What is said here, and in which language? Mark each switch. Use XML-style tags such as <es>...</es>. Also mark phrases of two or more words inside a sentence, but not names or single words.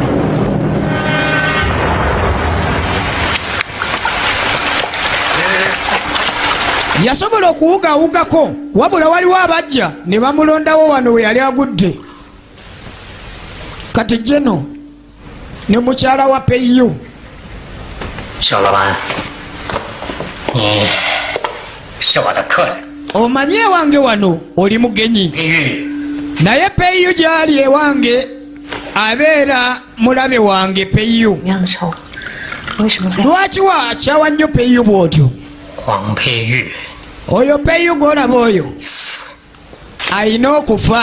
<lg>yasobola okuwugawugako wabula waliwo abajja ne bamulondawo wano we yali agudde. kati jeno ne mukyala wa peyu.</lg> <zh>小老板，你是我的客人。</zh> <lg>omanyi ewange wano oli mugenyi naye peyu gyali ewange abeera mulabe wange peyu. lwaki wakyawa nnyo peyu bw'otyo?</lg> <zh>黄佩玉</zh> <lg>oyo peyu gw'olaba oyo alina okufa.</lg>